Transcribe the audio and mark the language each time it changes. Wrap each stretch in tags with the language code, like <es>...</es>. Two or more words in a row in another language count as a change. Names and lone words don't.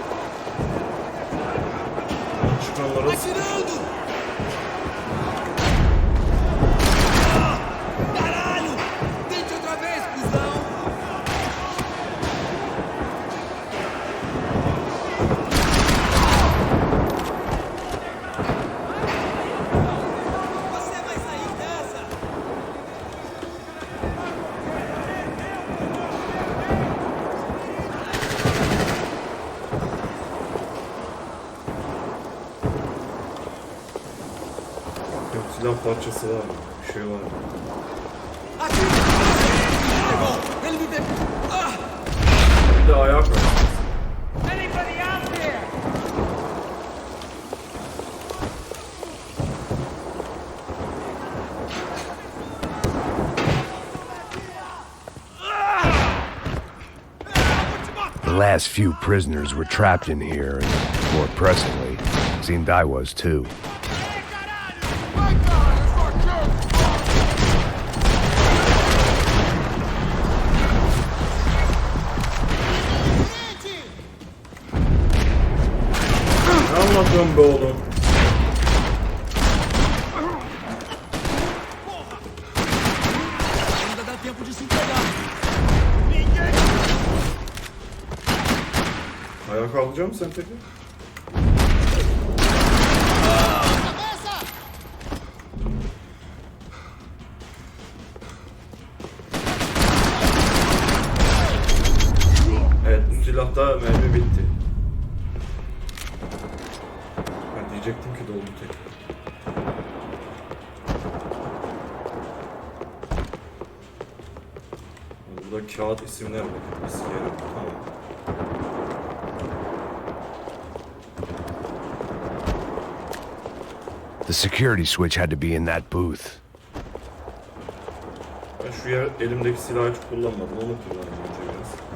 <tr>Çıkanlara sıkıyor.</tr> <pt>Caralho! Tente outra vez, cuzão! Você vai sair dessa!</pt> <tr>Yok, silah parçası var. Bir şey var.</tr> <pt>Aqui! Pegou! Ele me deu! Ah!</pt> <tr>Bir de ayağa kalk.</tr> <en>Anybody out there? The last few prisoners were trapped in here, and more pressingly, it seemed I was too.</en> <tr>Ne anlatıyorsun be oğlum?</tr> <pt>Ainda dá tempo de se entregar!</pt> <tr>Ayağa kalkacak mısın sen peki? Evet, bu silahta mermi bitti. Ben diyecektim ki doldu tekrar. Burada kağıt isimler var. İskerim. Tamam.</tr> <en>The security switch had to be in that booth.</en> <tr>Ben şu elimdeki silahı hiç kullanmadım. Onu kullanacağım önce biraz.</tr>